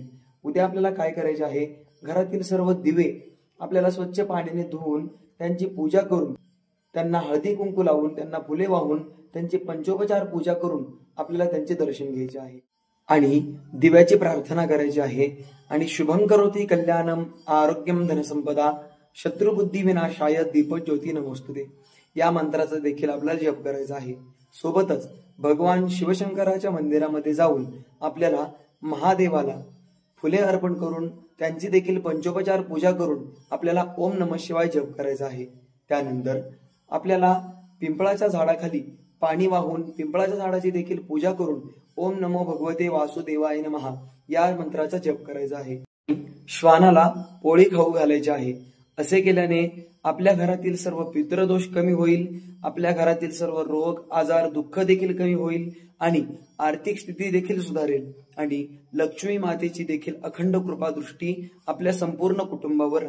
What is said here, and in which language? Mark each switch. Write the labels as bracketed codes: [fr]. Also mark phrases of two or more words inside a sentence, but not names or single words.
[mr] उद्या आपल्याला काय करायचे आहे, घरातील सर्व दिवे आपल्याला स्वच्छ पाण्याने धुवून त्यांची पूजा करून, त्यांना हळदी कुंकू लावून, त्यांना फुले वाहून, त्यांची पंचोपचार पूजा करून आपल्याला त्यांचे दर्शन घ्यायचे आहे आणि दिव्याची प्रार्थना करायची आहे। आणि [sa] शुभं करोति कल्याणम आरोग्यम धनसंपदा शत्रुबुद्धी विनाशाय दीपज्योती नमोस्तुते [mr] या मंत्राचा देखील आपल्याला जप करायचा आहे। सोबतच भगवान शिवशंकराच्या मंदिरामध्ये जाऊन आपल्याला महादेवाला फुले अर्पण करून त्यांची देखील पंचोपचार पूजा करून आपल्याला [sa] ओम नमः शिवाय [mr] जप करायचा आहे। त्यानंतर आपल्याला पिंपळाच्या झाडाखाली पाणी वाहून पिंपळाच्या झाडाची देखील पूजा करून [sa] ओम नमो भगवते वासुदेवाय नमः [mr] या मंत्राचा जप करायचा आहे। श्वानाला पोळी खाऊ घालायची आहे। असे केल्याने आपल्या घरातील सर्व पितृदोष कमी होईल, आपल्या घरातील सर्व रोग आजार दुःख देखील कमी होईल आणि आर्थिक स्थिती देखील सुधारेल आणि लक्ष्मी मातेची देखील अखंड कृपा दृष्टी आपल्या संपूर्ण कुटुंबावर राहील।